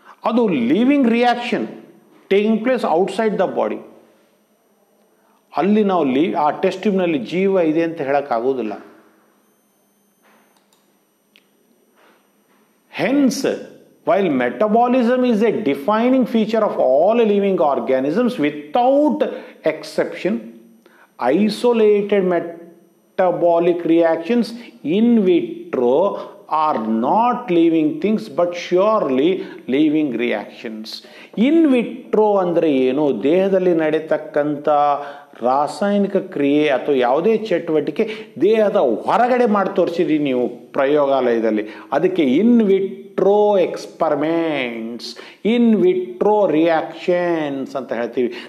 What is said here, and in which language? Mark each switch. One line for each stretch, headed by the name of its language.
English: ಅದು living reaction taking place outside the body.
Kannada: ಅಲ್ಲಿ ನಾವು ಆ ಟೆಸ್ಟ್ ಟ್ಯೂಬ್ನಲ್ಲಿ ಜೀವ ಇದೆ ಅಂತ ಹೇಳಕ್ಕಾಗೋದಿಲ್ಲ.
English: Hence, while metabolism is a defining feature of all living organisms without exception, isolated metabolic reactions in vitro are not living things but surely living reactions.
Kannada: In vitro ಅಂದರೆ ಏನು? ದೇಹದಲ್ಲಿ ನಡೆಯತಕ್ಕಂಥ ರಾಸಾಯನಿಕ ಕ್ರಿಯೆ ಅಥವಾ ಯಾವುದೇ ಚಟುವಟಿಕೆ ದೇಹದ ಹೊರಗಡೆ ಮಾಡಿ ತೋರಿಸಿರಿ ನೀವು ಪ್ರಯೋಗಾಲಯದಲ್ಲಿ, ಅದಕ್ಕೆ ಇನ್ ವಿಟ್ರೋ ಎಕ್ಸ್ಪರಿಮೆಂಟ್ಸ್, ಇನ್ ವಿಟ್ರೋ ರಿಯಾಕ್ಷನ್ಸ್ ಅಂತ ಹೇಳ್ತೀವಿ.